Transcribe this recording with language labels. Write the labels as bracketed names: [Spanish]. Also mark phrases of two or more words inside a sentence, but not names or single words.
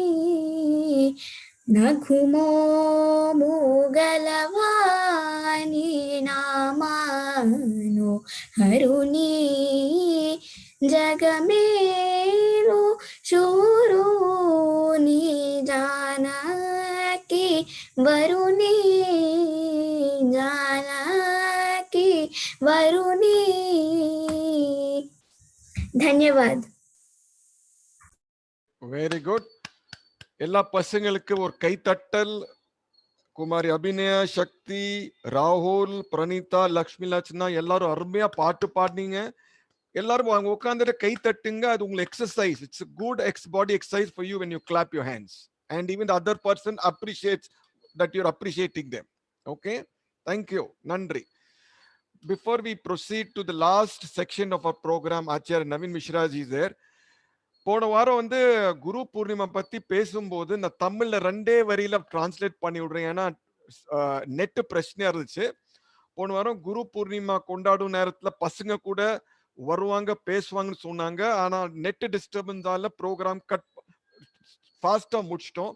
[Telugu] నఘుమోము గలవాని నామాను హరుని జగమేలు శూరుని జానకి వరుని జానకి వరుని. [Hindi] ధన్యవాద్. [Tamil] வெரி குட். எல்லா பசங்களுக்கு ஒரு கைத்தட்டல். குமாரி அபிநயா, சக்தி, ராகுல், பிரணீதா, லக்ஷ்மி லட்சணா எல்லாரும் அருமையா பாட்டு பாடினீங்க. எல்லாரும் உட்கார்ந்துட்டு கை தட்டுங்க. அது உங்களுக்கு எக்ஸசைஸ். [English] it's good body exercise for you when you clap your hands and even the other person appreciates that you're appreciating them. Okay, thank you. [Tamil] நன்றி. [English] Before we proceed to the last section of our program, Acharya Naveen Mishra ji is there. [Tamil] போன வாரம் வந்து குரு பூர்ணிமா பத்தி பேசும்போது நான் தமிழ்ல 2 வரியில டிரான்ஸ்லேட் பண்ணி விடுறேன். ஏன்னா நெட் பிரச்சனையா இருந்துச்சு. போன வாரம் குரு பூர்ணிமா கொண்டாடும் நேரத்துல பசங்க கூட வருவாங்க பேசுவாங்கன்னு சொன்னாங்க. ஆனா நெட் டிஸ்டர்பன்ஸால [English] program cut [Tamil] ஃபாஸ்டா முடிச்சிட்டோம்.